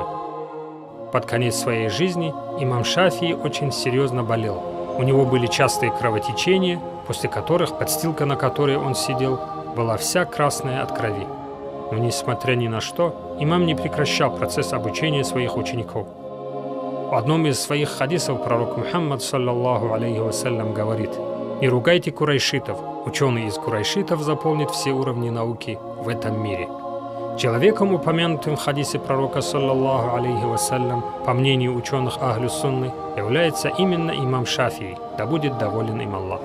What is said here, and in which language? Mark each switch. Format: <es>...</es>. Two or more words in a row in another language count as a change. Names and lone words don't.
<ru>Под конец своей жизни имам Шафии очень серьезно болел. У него были частые кровотечения, после которых подстилка, на которой он сидел, была вся красная от крови. Но, несмотря ни на что, имам не прекращал процесс обучения своих учеников. В одном из своих хадисов пророк Мухаммад,</ru> <ar>صلى الله عليه وسلم,</ar> <ru>говорит: «Не ругайте курайшитов, ученый из курайшитов заполнит все уровни науки в этом мире». Человеком, упомянутым в хадисе пророка,</ru> <ar>صلى الله عليه وسلم,</ar> <ru>по мнению ученых Ахлю Сунны, является именно имам Шафии, да будет доволен им Аллах.</ru>